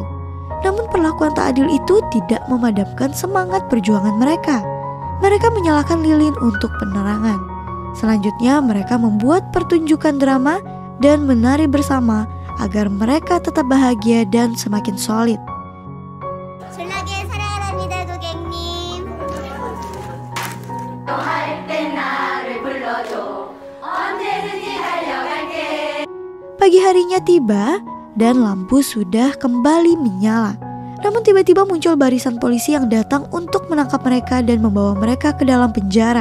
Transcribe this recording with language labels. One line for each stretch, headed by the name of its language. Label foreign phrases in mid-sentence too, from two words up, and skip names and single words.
Indonesian: Namun perlakuan tak adil itu tidak memadamkan semangat perjuangan mereka. Mereka menyalakan lilin untuk penerangan. Selanjutnya mereka membuat pertunjukan drama dan menari bersama agar mereka tetap bahagia dan semakin solid.
Korean: 졸라게 사랑합니다, 고객님.
Indonesian: Pagi harinya tiba dan lampu sudah kembali menyala. Namun tiba-tiba muncul barisan polisi yang datang untuk menangkap mereka dan membawa mereka ke dalam penjara.